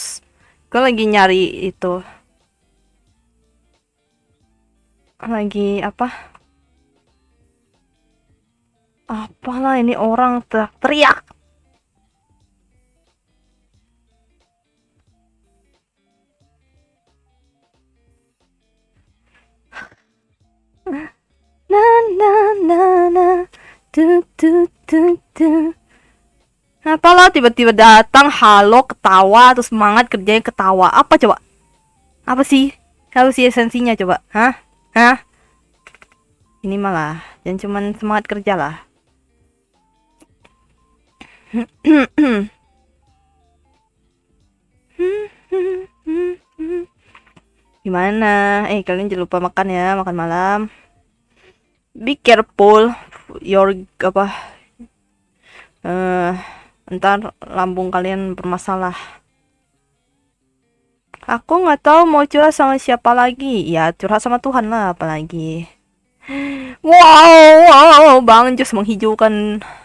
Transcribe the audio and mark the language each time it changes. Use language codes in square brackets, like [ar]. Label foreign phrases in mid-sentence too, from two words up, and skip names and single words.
[id] Gue lagi nyari itu. Lagi apa? Apalah ini orang teriak. Na na na na tu tu tu tu. Apalah tiba-tiba datang, halo, ketawa, terus semangat kerjanya ketawa. Apa coba? Apa sih? Apa sih esensinya coba? Hah? Hah? Ini malah jangan cuman semangat kerja lah. Gimana? Kalian jangan lupa makan ya, makan malam. [en] Be careful your apa? [id] Ntar lambung kalian bermasalah. Aku nggak tahu mau curhat sama siapa lagi. Ya curhat sama Tuhan lah, apalagi. Wow, Bang Jos menghijaukan.